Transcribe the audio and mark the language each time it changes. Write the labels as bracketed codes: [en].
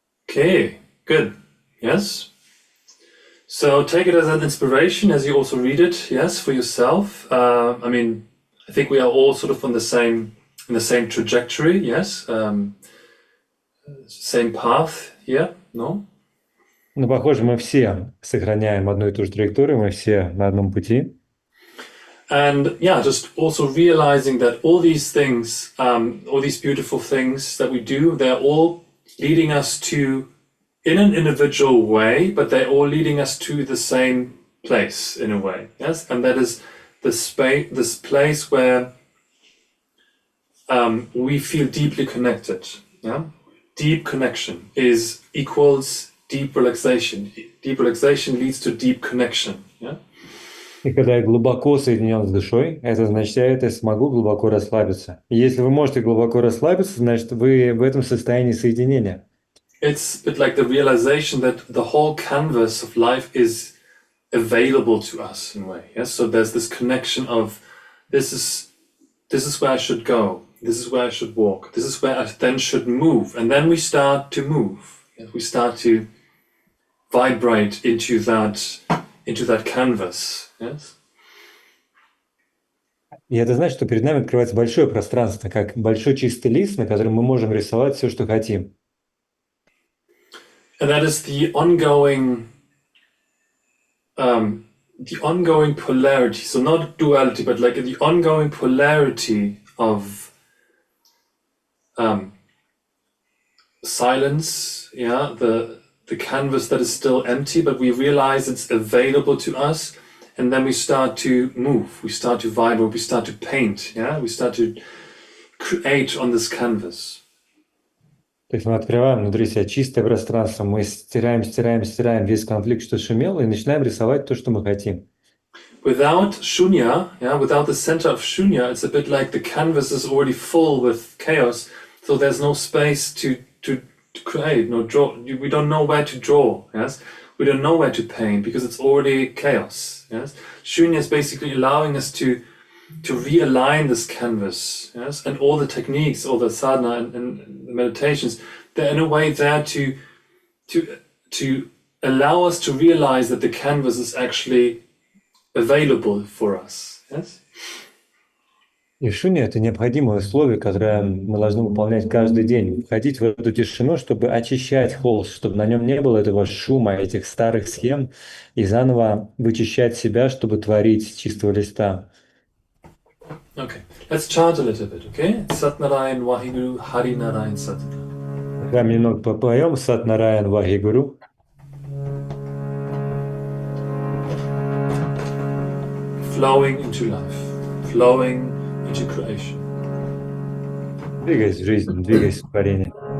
[en] Okay, good. Yes. So take it as an inspiration as you also read it, yes, for yourself. I mean, I think we are all sort of on the same in the same trajectory, yes, same path here, no? [ru] Ну, похоже, мы все сохраняем одну и ту же траекторию, мы все на одном пути. [en] And yeah, just also realizing that all these things, all these beautiful things that we do, they're all leading us to, in an individual way, but they're all leading us to the same place in a way. Yes, and that is the space, this place where we feel deeply connected. Yeah, deep connection is equals deep relaxation. Deep relaxation leads to deep connection. Yeah. [ru] И когда я глубоко соединен с душой, это означает, я смогу глубоко расслабиться. И если вы можете глубоко расслабиться, значит, вы в этом состоянии соединения. [en] It's a bit like the realization that the whole canvas of life is available to us in a way. Yes, so there's this connection of this is where I should go, this is where I should walk, this is where I then should move, and then we start to move. We start to vibrate into that canvas. Yes. [ru] И это значит, что перед нами открывается большое пространство, как большой чистый лист, на котором мы можем рисовать все, что хотим. [en] And that is the ongoing polarity. So not duality, but like the ongoing polarity of silence. Yeah, the canvas that is still empty, but we realize it's available to us, and then we start to move. We start to vibrate. We start to paint. Yeah, we start to create on this canvas. [ru] То есть мы открываем внутри себя чистое пространство, мы стираем весь конфликт, что шумел, и начинаем рисовать то, что мы хотим. [en] Without shunya, yeah, without the center of shunya, it's a bit like the canvas is already full with chaos, so there's no space to create, no draw. We don't know where to draw. Yes, we don't know where to paint because it's already chaos. Yes, shunya is basically allowing us to realign this canvas. Yes, and all the techniques, all the sadhana and the meditations, they're in a way there to allow us to realize that the canvas is actually available for us. Yes. [ru] И шуня – это необходимое условие, которое мы должны выполнять каждый день. Входить в эту тишину, чтобы очищать холст, чтобы на нем не было этого шума, этих старых схем, и заново вычищать себя, чтобы творить с чистого листа. [en] Okay, let's chant a little bit, okay? Sat Narayan Vaheguru Hari Narayan Satnam. [ru] Давай немного попоем Сат Нараян Вахигуру. [en] Flowing into life, flowing into creation. [ru] Двигаясь в жизнь, двигаясь в творение.